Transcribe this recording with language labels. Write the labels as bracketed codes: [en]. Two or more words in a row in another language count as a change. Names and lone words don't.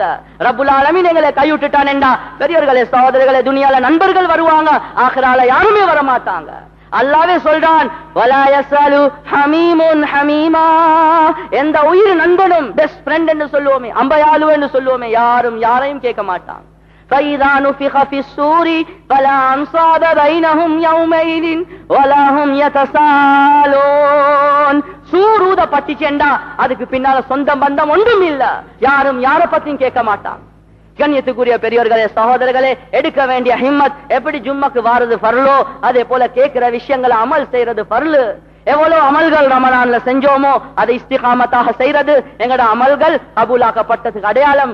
[ar] رب العالمين [ta] எங்களை கைவிட்டுட்டான் என்றா பெரியோர்களே, சகோதரர்களே, துனியால நண்பர்கள் வருவாங்க, ஆகிரால யாருமே வர மாட்டாங்க. அல்லாஹ்வே சொல்றான், [ar] ولا يسأل حميم حميما, [ta] எந்த உயிர் நண்பனும் [en] best friend [ta] என்று சொல்லுவோமே, அம்பயாலு என்று சொல்லுவோமே, யாரும் யாரையும் கேட்க மாட்டாங்க. [ar] فَإِذَا نُفِخَ فِي الصُّورِ فَلَا أَنْصَابَ بَيْنَهُمْ يَوْمَئِذٍ وَلَا هُمْ يَتَسَاءَلُونَ. [ta] சூரூத பட்டிச்சேண்டா அதுக்கு பின்னால சொந்த பந்தம் ஒன்றும் இல்ல, யாரும் யாரை பத்தியும் கேட்க மாட்டாங்க. கண்ணியத்துக்குரிய பெரியோர்களே, சகோதரர்களே, எடுக்க வேண்டிய ஹிம்மத் எப்படி ஜும்மாக்கு வாரது ஃபர்லோ, அதே போல கேட்கிற விஷயங்களை அமல் செய்யறது ஃபர்லு. எவ்வளவு அமல்கள் ரமலான்ல செஞ்சோமோ அதை இஸ்திகாமத்தாக செய்யறது எங்கட அமல்கள் கபூலாக்கப்பட்டதுக்கு அடையாளம்.